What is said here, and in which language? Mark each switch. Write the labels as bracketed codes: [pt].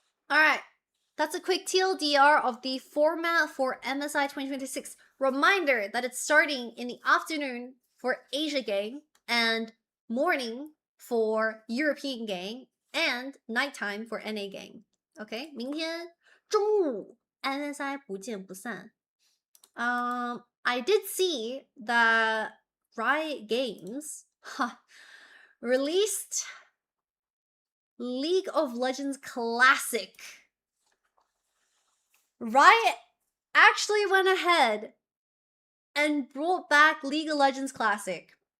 [en] Alright. That's a quick TLDR of the format for MSI 2026. Reminder that it's starting in the afternoon for Asia gang and morning for European gang and nighttime for NA gang. [zh] Okay, 明天中午 MSI 不见不散. [en] I did see that Riot Games released League of Legends Classic. Riot actually went ahead and brought back League of Legends Classic.